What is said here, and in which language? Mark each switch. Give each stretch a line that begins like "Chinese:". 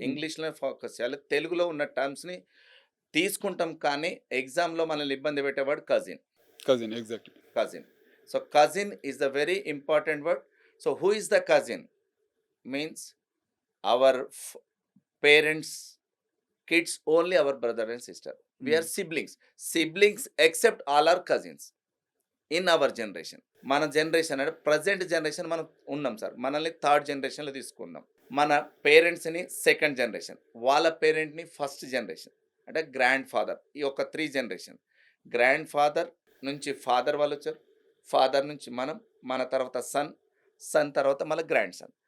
Telugu: ఇంగ్లీష్లో ఫోకస్ చేయాలి. తెలుగులో ఉన్న టర్మ్స్ని తీసుకుంటాం కానీ ఎగ్జామ్లో మనల్ని ఇబ్బంది పెట్టేవాడు cousin.
English: Exactly, cousin. So cousin is the very important word. So who is the cousin means our parents kids only our brother and sister. We are siblings except all our cousins in our generation.
Telugu: మన generation అంటే present generation మనం ఉన్నాం sir. మనల్ని third జనరేషన్లో తీసుకున్నాం. మన పేరెంట్స్ని second generation, వాళ్ళ పేరెంట్ని ఫస్ట్ జనరేషన్ అంటే గ్రాండ్ ఫాదర్. ఈ ఒక 3 జనరేషన్. గ్రాండ్ ఫాదర్ నుంచి ఫాదర్ వాళ్ళు వచ్చారు, ఫాదర్ నుంచి మన తర్వాత సన్ తర్వాత మళ్ళీ గ్రాండ్ సన్.